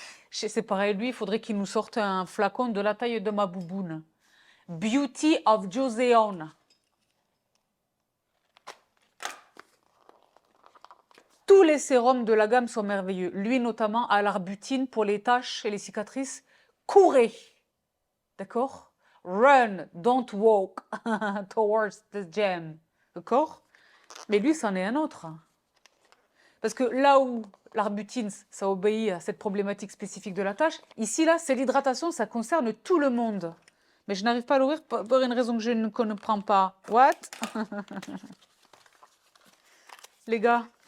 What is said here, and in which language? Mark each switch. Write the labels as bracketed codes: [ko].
[fr] C'est pareil, lui, il faudrait qu'il nous sorte un flacon de la taille de ma bouboune. Beauty of Joseon. Tous les sérums de la gamme sont merveilleux. Lui notamment à l'arbutine pour les taches et les cicatrices. Courez, d'accord? [en] Run, don't walk towards the gem, d'accord? [fr] Mais lui, c'en est un autre. Parce que là où l'arbutine, ça obéit à cette problématique spécifique de la tache, ici, là, c'est l'hydratation, ça concerne tout le monde. Mais je n'arrive pas à l'ouvrir pour une raison que je ne comprends pas. What? Les gars.